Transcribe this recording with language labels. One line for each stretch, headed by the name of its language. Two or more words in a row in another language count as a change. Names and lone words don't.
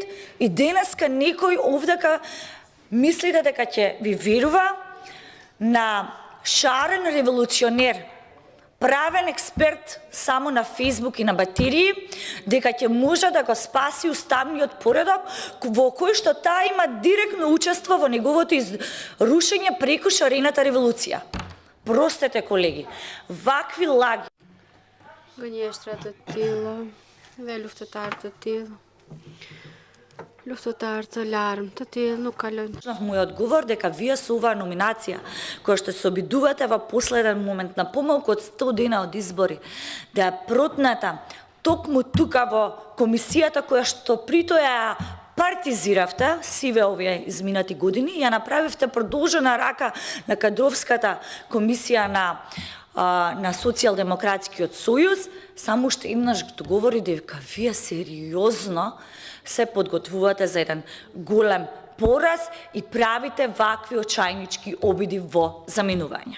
Macedonian: и денеска некој овдека мислите дека ќе ви верува на шарен револуционер, правен експерт само на Фейсбук и на батерии, дека ќе може да го спаси уставниот поредок, во кој што таа има директно учество во неговото рушење преку шарената револуција. Простете, колеги, вакви лаги.
Albanian: Gënjeshtra të tilla dhe luftëtar të tillë, luftëtar të larmë të tillë nuk kalojnë.
Macedonian: Мој одговор дека вие со оваа номинација, која што се обидувате во последен момент на помалку од 100 дена од избори, да ја протната токму тука во комисијата која што прито ја партизиравте сиве овие изминати години, ја направивте продолжена рака на кадровската комисија на Социјалдемократскиот сојуз, само уште еднаш говори дека вие сериозно се подготвувате за еден голем пораз и правите вакви очајнички обиди во заминување.